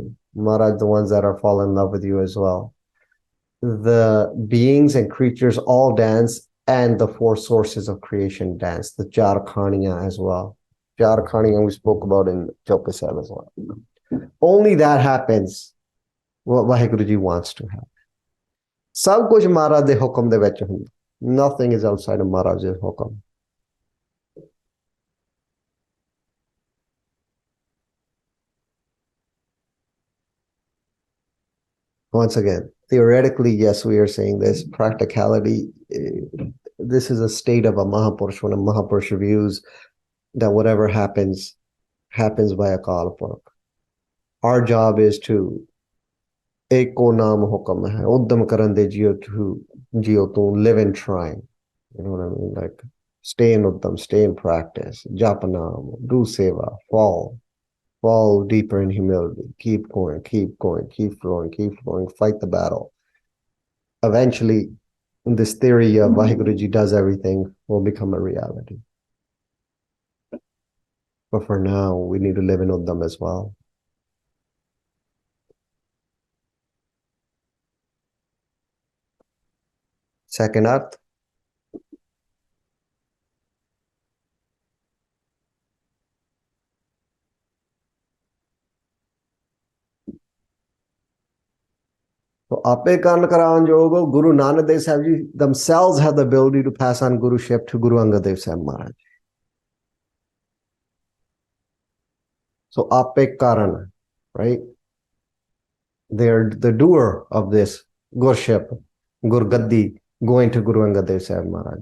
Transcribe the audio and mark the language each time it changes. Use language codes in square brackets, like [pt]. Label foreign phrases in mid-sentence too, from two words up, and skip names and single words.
[en] Maharaj, the ones that are fall in love with you as well. The beings and creatures all dance, and the four sources of creation dance, the Jharkhaniya as well. Jharkhaniya we spoke about in Chopra Sahib as well. Only that happens what Vaheguruji wants to happen. [pa] ਸਭ ਕੁਝ ਮਹਾਰਾਜ ਦੇ ਹੁਕਮ ਦੇ ਵਿੱਚ ਹੁੰਦਾ. [en] Nothing is outside of Maharaj's ਹੁਕਮ. Once again, theoretically, yes, we are saying this. Practicality, this is a state of a Mahapurush. When a Mahapurush views that whatever happens by a Akal Purakh. Our job is to [pa] ਏਕੋ ਨਾਮ ਹੁਕਮ ਹੈ ਉੱਦਮ ਕਰਨ ਦੇ ਜੀਓ [en] to live in trying. You know what I mean? Like stay in uddam, stay in practice, [pa] ਜਪ ਨਾਮ, [en] do seva, fall deeper in humility, keep going, keep flowing, fight the battle. Eventually, this theory of Vaheguruji does everything will become a reality. But for now, we need to live in uddam as well. Second arth. So [pa] ਆਪੇ ਕਰਨ ਕਰਨ ਯੋਗਾ, [en] Guru Nanak Dev Sahib Ji themselves have the ability to pass on Guruship to Guru Angad Dev Sahib Maharaj. So [pa] ਆਪੇ ਕਰਨ, [en] right? They're the doer of this Gurship, Gurgaddi, going to Guru Angad Dev Sahib Maharaj.